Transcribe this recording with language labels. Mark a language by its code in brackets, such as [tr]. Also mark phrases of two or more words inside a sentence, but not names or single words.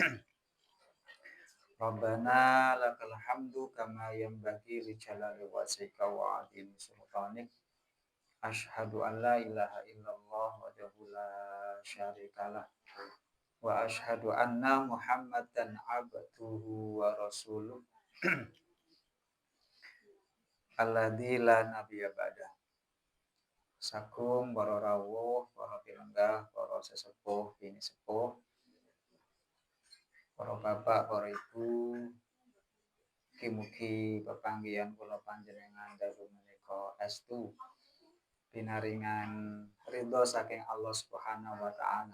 [ar] ربنا لك الحمد كما ينبغي لجلال وجهك وعظيم سلطانك. أشهد أن لا إله إلا الله وحده لا شريك له وأشهد أن محمدا عبده ورسوله الذي لا نبي بعد. [jv] Sakum para rawuh, para pilenggah, para sesepuh, bini sepuh, para bapak, para ibu, mugi-mugi pepanggihan kula panjenengan dalu menika estu pinaringan ridho saking Allah [ar] سبحانه وتعالى.